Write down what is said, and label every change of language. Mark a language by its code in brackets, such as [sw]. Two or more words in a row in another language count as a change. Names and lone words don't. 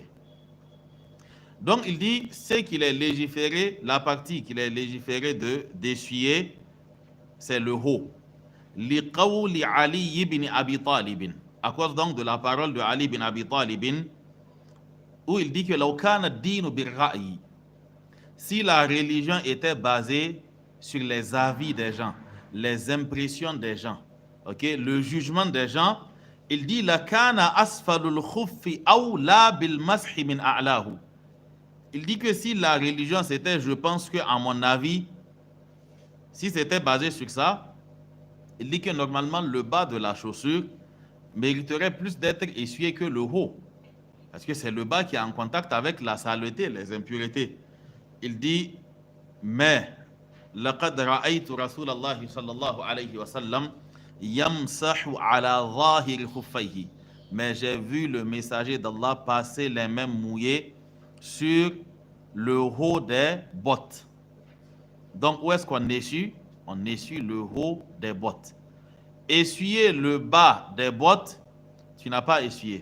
[fr] Donc, il dit, c'est qu'il est légiféré, la partie qu'il est légiféré d'essuyer, c'est le haut. [ar] لقول علي بن أبي طالب. [fr] À cause donc de la parole de Ali ibn Abi Talib, où il dit que [ar] لو كان الدين بالرأي, [fr] si la religion était basée sur les avis des gens, les impressions des gens, okay, le jugement des gens, Il dit [ar] لكان أسفل الخف أولى بالمسح من أعلاه. [fr] Il dit que si la religion c'était, je pense que à mon avis, si c'était basé sur ça, il dit que normalement le bas de la chaussure mériterait plus d'être essuyé que le haut. Parce que c'est le bas qui est en contact avec la saleté, les impuretés. Il dit, mais [ar] لقد رأيت رسول الله صلى الله عليه وسلم يمسح على ظاهر خفيه. [fr] Mais j'ai vu le messager d'Allah passer les mains mouillées sur le haut des bottes. Donc où est-ce qu'on essuie? On essuie le haut des bottes. Essuyer le bas des bottes, tu n'as pas essuyé.